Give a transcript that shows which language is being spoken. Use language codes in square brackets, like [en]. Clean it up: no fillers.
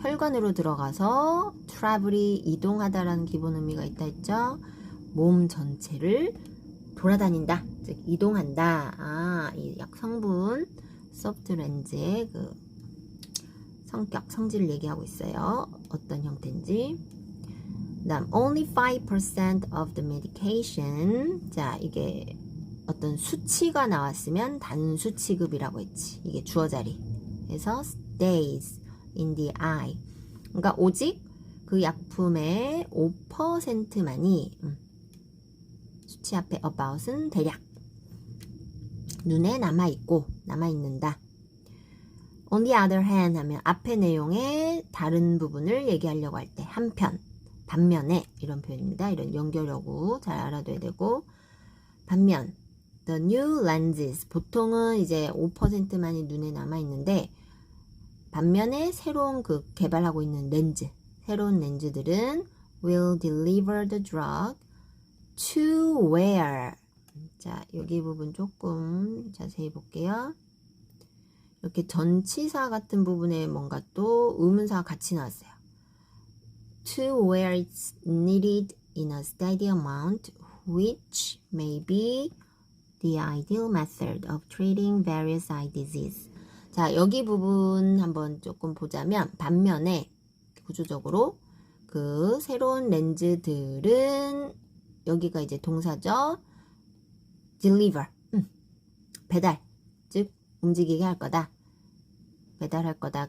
[ko] 혈관으로 들어가서 travel이 이동하다라는 기본 의미가 있다 했죠. 몸 전체를 돌아다닌다, 즉 이동한다. 이 약 성분 소프트 렌즈의 그 성격, 성질을 얘기하고 있어요. 어떤 형태인지. 그다음 [en] only 5% of the medication. [ko] 자, 이게 어떤 수치가 나왔으면 단수 취급이라고 했지. 이게 주어 자리. 그래서 [en] stays in the eye. [ko] 그러니까 오직 그 약품의 5%만이 수치 앞에 about은 대략 눈에 남아있는다. [en] On the other hand [ko] 하면 앞의 내용의 다른 부분을 얘기하려고 할 때 한편, 반면에 이런 표현입니다. 이런 연결어구 잘 알아둬야 되고, 반면 [en] the new lenses [ko] 보통은 이제 5%만이 눈에 남아있는데, 반면에 새로운 그 개발하고 있는 렌즈, 새로운 렌즈들은 [en] will deliver the drug to where. [ko] 자, 여기 부분 조금 자세히 볼게요. 이렇게 전치사 같은 부분에 뭔가 또 의문사가 같이 나왔어요. [en] To where it's needed in a steady amount, which may be the ideal method of treating various eye disease. [ko] 자, 여기 부분 한번 조금 보자면, 반면에 구조적으로 그 새로운 렌즈들은 여기가 이제 동사죠. deliver, 배달, 즉 움직이게 할 거다. 배달할 거다.